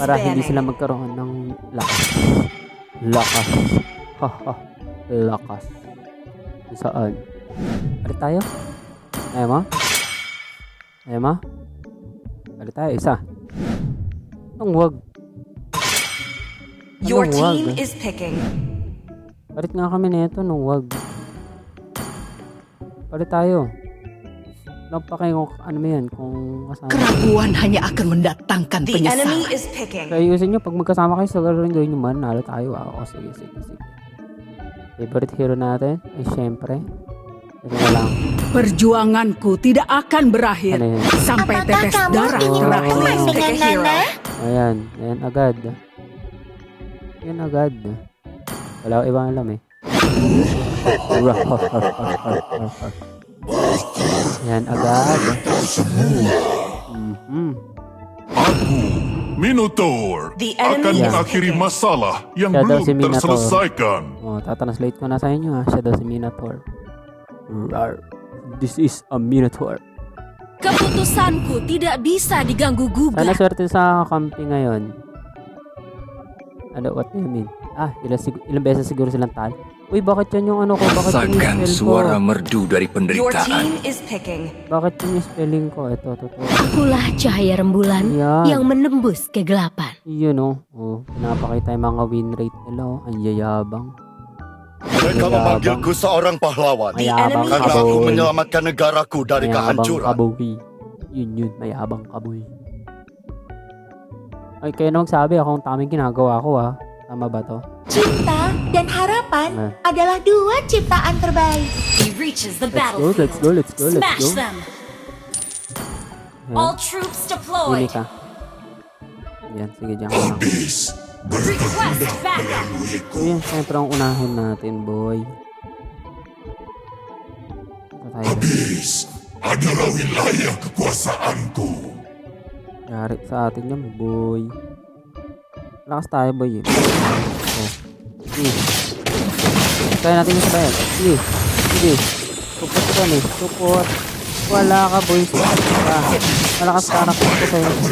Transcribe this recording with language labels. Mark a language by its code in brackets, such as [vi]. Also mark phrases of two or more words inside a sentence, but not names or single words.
[tl] Para hindi sila magkaroon ng lakas. Lakas. Saan? Balik tayo? Ayaw mo? Balik tayo, isa. Anong wag? [en] Your team is picking. [tl] Balik nga kami nito nung wag. Balik tayo. Nagpakay kung ano mo yan, kung kasama. [id] Keraguan hanya akan mendatangkan [en] The enemy [id] penyesalan. [en] is picking. [tl] Kaya ayusin nyo, pag magkasama kayo sa gano'n gawin nyo man, nalo tayo. O, sige. [en] Favorite hero [tl] natin ay syempre. Ito na lang. [id] Perjuanganku tidak akan berakhir [tl] Ano yan? [id] sampai tetes darah terakhir. [en] Please pick a hero. [tl] Ayan agad. Yan agad. Wala ko ibang alam eh. Yan agad. [id] Aku, Minotaur, [en] The [id] akan [en] enemy is [id] mengakhiri [en] picking. [id] masalah yang [tl] Siya daw [id] belum [tl] si Minotaur. [id] terselesaikan. [tl] Oh, tatranslate ko na sa inyo ha. Siya daw si Minotaur. Rar. [en] This is a Minotaur. [id] Keputusanku tidak bisa diganggu [tl] Sana [id] gugat. [tl] swerte sa kampi ngayon. Ano, [en] what do you mean? [tl] Ilang beses siguro silang tal. Uy, bakit yan yung ano ko? Bakit [id] Rasakan [tl] yung spell ko? [id] suara merdu dari [en] Your [id] penderitaan. [en] team is picking. [tl] Bakit yung spelling ko? Ito, totoo. [id] Akulah cahaya rembulan [tl] Yan. [id] yang menembus kegelapan. [tl] Yun oh. Oh, pinapakita yung mga win rate nila oh. Ang yayabang. [id] Mereka memanggilku seorang pahlawan [tl] Mayabang [en] enemy [id] karena [en] is [id] aku [tl] kaboy. [id] menyelamatkan negaraku dari [tl] Mayabang [id] kehancuran. [tl] kaboy. Yun. Mayabang kaboy. Ay, kayo na magsabi akong taming ginagawa ko ha. Tama ba to? [id] Cinta dan harapan Nah. adalah dua ciptaan terbaik. [en] He reaches the Let's go. Smash them. [tl] Yan. [en] All troops [tl] Huli [en] deployed. [tl] ka. Yan, sige dyan ka lang. [en] Request backup. [tl] So yan, syempre ang unahin natin, boy. Ito tayo. [id] Adalah wilayah kekuasaanku. [tl] Yari sa atin yan, boy. Lakas tayo, boy. Oh. Sige. Kaya natin yung sabayan. Sige. Support ko ni. Support. Wala ka, boy. Support ka. Malakas ka anak ko sa'yo.